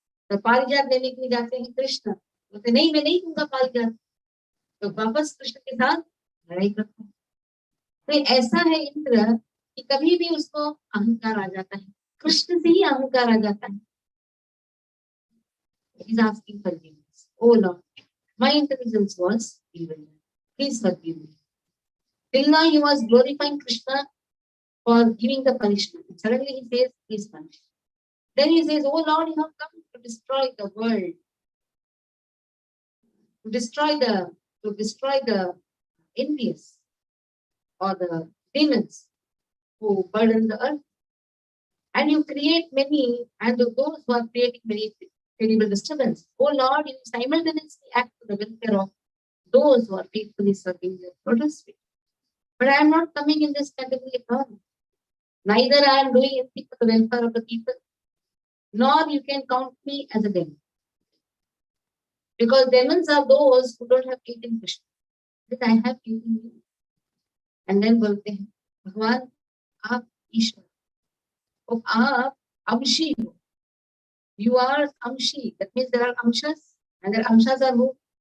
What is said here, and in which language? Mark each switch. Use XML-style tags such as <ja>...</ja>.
<hi>तो पारिजात लेने के लिए जाते हैं कृष्ण, बोलते नहीं मैं नहीं दूंगा पारिजात. तो वापस कृष्ण के साथ लड़ाई करता है. तो ऐसा है इंद्र कि कभी भी उसको अहंकार आ जाता है, कृष्ण से ही अहंकार आ जाता है.</hi> <en>He's asking forgiveness. Oh Lord, my intelligence was evil. Please forgive me. Till now he was glorifying Krishna for giving the punishment. And suddenly he says, please punish. Then he says, oh Lord, you have come to destroy the world, to destroy the envious or the demons who burden the earth. And you create many, and those who are creating many terrible disturbance. Oh Lord, you simultaneously act for the welfare of those who are faithfully serving your lotus feet. But I am not coming in this category at all. Neither I am doing anything for the welfare of the people, nor you can count me as a demon. Because demons are those who don't have faith in Krishna. But I have faith in you. And then</en> <hi>बोलते हैं, भगवान आप ईश्वर, और आप अंशी हो.</hi> <en>You are amshi. That means there are amshas, and their amshas are who?</en>